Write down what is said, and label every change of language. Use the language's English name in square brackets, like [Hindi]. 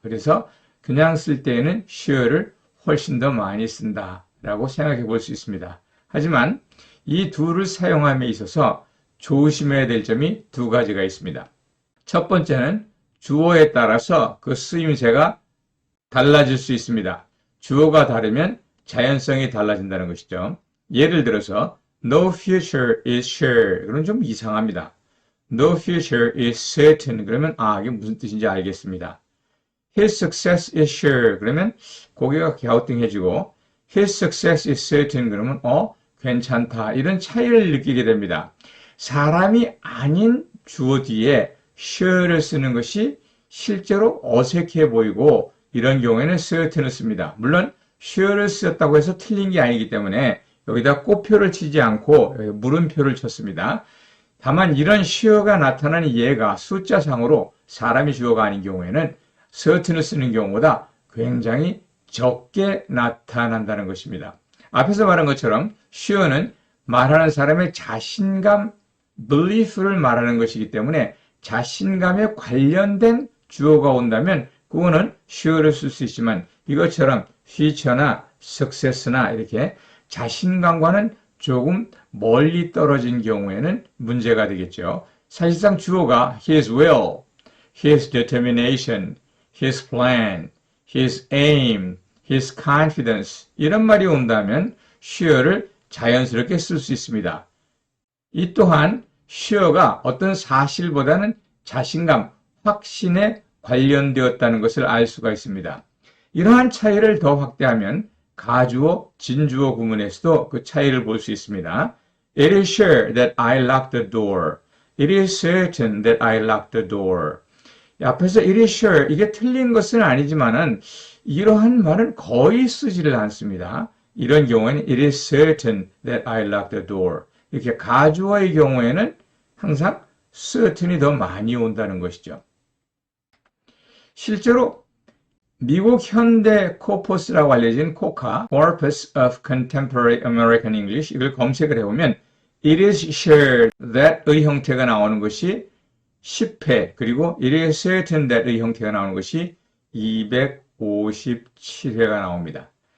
[Korean] 그래서 그냥 쓸 때에는 sure를 훨씬 더 많이 쓴다라고 생각해 볼 수 있습니다. 하지만 이 둘을 사용함에 있어서 조심해야 될 점이 두 가지가 있습니다. 첫 번째는 주어에 따라서 그 쓰임새가 달라질 수 있습니다. 주어가 다르면 자연성이 달라진다는 것이죠. 예를 들어서 [English] No future is sure. [Korean] 그럼 좀 이상합니다. [English] No future is certain. [Korean] 그러면 이게 무슨 뜻인지 알겠습니다. [English] His success is sure. [Korean] 그러면 고개가 갸우뚱해지고 [English] His success is certain. [Korean] 그러면 괜찮다. 이런 차이를 느끼게 됩니다. 사람이 아닌 주어 뒤에 sure를 쓰는 것이 실제로 어색해 보이고 이런 경우에는 certain을 씁니다. 물론 sure를 쓰였다고 해서 틀린 게 아니기 때문에 여기다 꼬표를 치지 않고 물음표를 쳤습니다. 다만 이런 sure가 나타나는 예가 숫자상으로 사람이 주어가 아닌 경우에는 certain을 쓰는 경우보다 굉장히 적게 나타난다는 것입니다. 앞에서 말한 것처럼 sure는 말하는 사람의 자신감, belief를 말하는 것이기 때문에 자신감에 관련된 주어가 온다면 그거는 sure를 쓸 수 있지만 이것처럼 future나 success나 이렇게 자신감과는 조금 멀리 떨어진 경우에는 문제가 되겠죠. 사실상 주어가 [English] his will, his determination, his plan, his aim, his confidence [Korean] 이런 말이 온다면 sure를 자연스럽게 쓸 수 있습니다. 이 또한 sure가 어떤 사실보다는 자신감, 확신에 관련되었다는 것을 알 수가 있습니다. 이러한 차이를 더 확대하면 가주어, 진주어 구문에서도 그 차이를 볼 수 있습니다. [English] It is sure that I locked the door. It is certain that I locked the door. [Korean] 앞에서 [English] it is sure [Korean] 이게 틀린 것은 아니지만은 이러한 말은 거의 쓰지를 않습니다. 이런 경우에는 [English] it is certain that I locked the door. [Korean] 이렇게 가주어의 경우에는 항상 certain이 더 많이 온다는 것이죠. 실제로 미국 현대 코퍼스라고 알려진 코카, Corpus of Contemporary American English 이걸 검색을 해보면 [English] it is sure that [Korean] 의 형태가 나오는 것이 10회 그리고 [English] it is certain that [Korean] 의 형태가 나오는 것이 257회가 나옵니다.